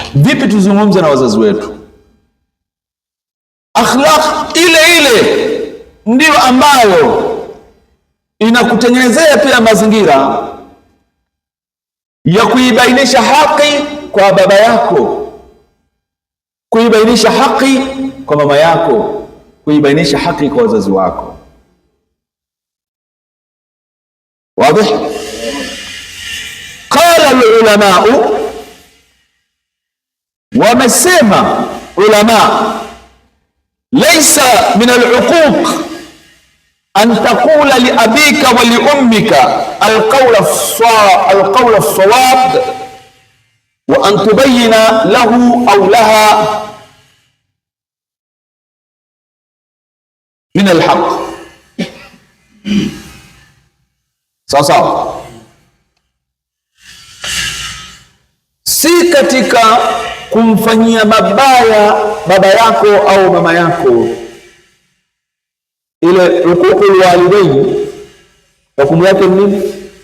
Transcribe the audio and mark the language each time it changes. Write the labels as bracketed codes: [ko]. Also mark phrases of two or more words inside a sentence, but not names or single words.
[sw] Vipi tuzungumze na wazazi wetu? Akhlaq ile ile ndiyo ambayo inakutengenezea pia mazingira ya kuibainisha haki kwa baba yako, kuibainisha haki kwa mama yako, kuibainisha haki kwa wazazi wako. Wazi? [ar] قال العلماء, [sw] wamesema ulama, [ar] ليس من العقوق أن تقول لأبيك ولأمك القول الصواب وأن تبين له أو لها من الحق. [sw] Sawa, si katika kumfanyia mabaya baba yako au mama yako, ile [ar] حقوق الوالدين, [sw] hukumu yake ni nini?